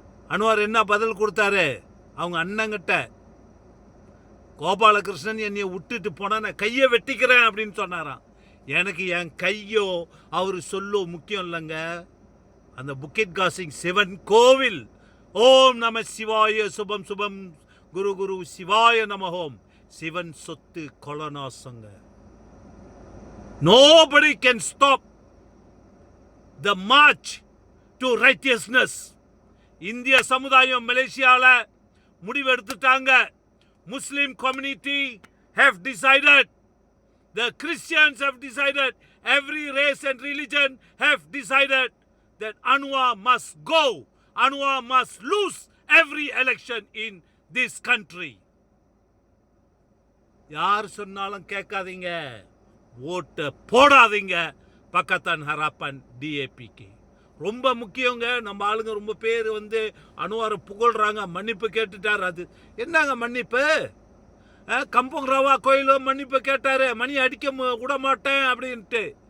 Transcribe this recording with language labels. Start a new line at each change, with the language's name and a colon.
Tamil: Anwar என்ன பதில் கொடுத்தாரு அவங்க அண்ணங்கிட்ட? கோபாலகிருஷ்ணன் என்னைய விட்டுட்டு போனா நான் கையை வெட்டிக்கிறேன் அப்படின்னு சொன்னாராம். எனக்கு என் கையோ அவரு சொல்லோ முக்கியம் இல்லைங்க. அந்த புக்கெட் காசிங் சிவன் கோவில், ஓம் நம சிவாய, சுபம் சுபம், குரு குரு சிவாய நமஹோம். சிவன் சொத்து கொலநாசங்க.
English: Nobody can stop the march to righteousness.
Tamil: இந்திய சமுதாயம் மலேசியால முடிவெடுத்துட்டாங்க.
English: Muslim community have decided, the Christians have decided, every race and religion have decided that Anwar must go. Anwar must lose every election in this country.
Tamil: யார் சொன்னாலும் கேட்காதீங்க, ஓட்டு போடாதீங்க பக்கத்தான் ஹராப்பன் டிஏபிக்கு. ரொம்ப முக்கியங்க. நம்ம ஆளுங்க ரொம்ப பேர் அனுவாரை புகழ்றாங்க, மன்னிப்பு கேட்டுட்டார். அது என்னங்க மன்னிப்பு? கம்பங் ரவா கோயிலும் மன்னிப்பு கேட்டாரு, மணி அடிக்க விட மாட்டேன் அப்படின்ட்டு.